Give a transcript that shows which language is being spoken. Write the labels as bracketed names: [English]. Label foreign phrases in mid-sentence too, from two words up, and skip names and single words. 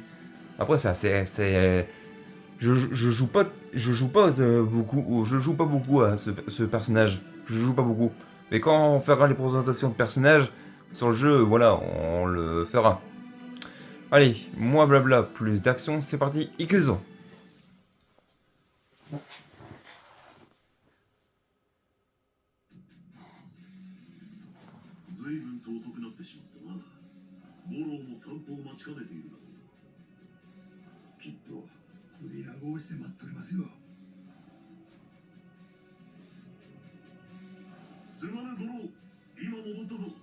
[French] Après, je joue pas beaucoup, je joue pas beaucoup à ce personnage. Je joue pas beaucoup. Mais quand on fera les présentations de personnages sur le jeu, voilà, on le fera. Allez, moi blabla, plus d'action, c'est parti, [Japanese] Ikuzo. 随分と遅くなってしまったな。五郎も散歩を待ちかねているだろう。きっと首長をして待っておりますよ。すまぬ五郎、今戻ったぞ。